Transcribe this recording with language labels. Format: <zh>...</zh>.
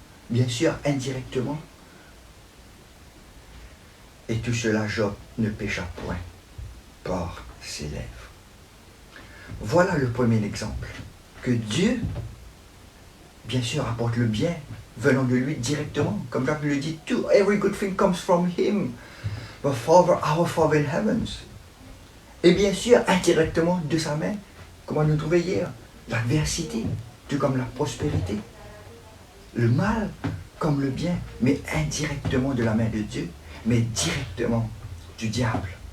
<fr>Bien sûr, indirectement. Et tout cela, Job ne pécha point par ses lèvres. Voilà le premier exemple. Que Dieu, bien sûr, apporte le bien venant de lui directement. Comme Jacques le dit,</fr> <en>every good thing comes from him. The Father, our Father in heavens.</en> <fr>Et bien sûr, indirectement de sa main, comment nous trouvons hier, l'adversité, tout comme la prospérité. Le mal comme le bien, mais indirectement de la main de Dieu, mais directement du diable.</fr>